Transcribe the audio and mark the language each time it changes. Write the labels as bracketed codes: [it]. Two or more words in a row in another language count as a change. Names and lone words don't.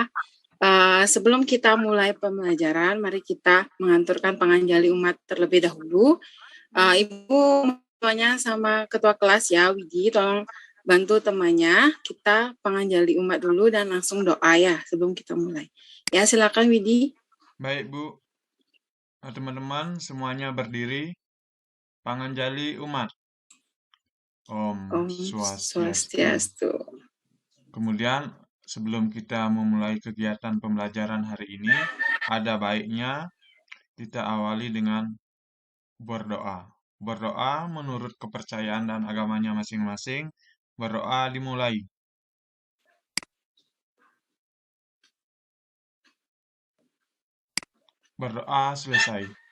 [id] Sebelum kita mulai pembelajaran, mari kita menganturkan penganjali umat terlebih dahulu. Ibu tanya sama ketua kelas ya, Widi, tolong bantu temannya. Kita penganjali umat dulu dan langsung doa ya sebelum kita mulai. Ya, silakan Widi. Baik, Bu. Teman-teman semuanya berdiri. Panganjali umat. [ban] Om Swastiastu. [id] Kemudian sebelum kita memulai kegiatan pembelajaran hari ini, ada baiknya kita awali dengan berdoa. Berdoa menurut kepercayaan dan agamanya masing-masing. Berdoa dimulai. Berdoa selesai.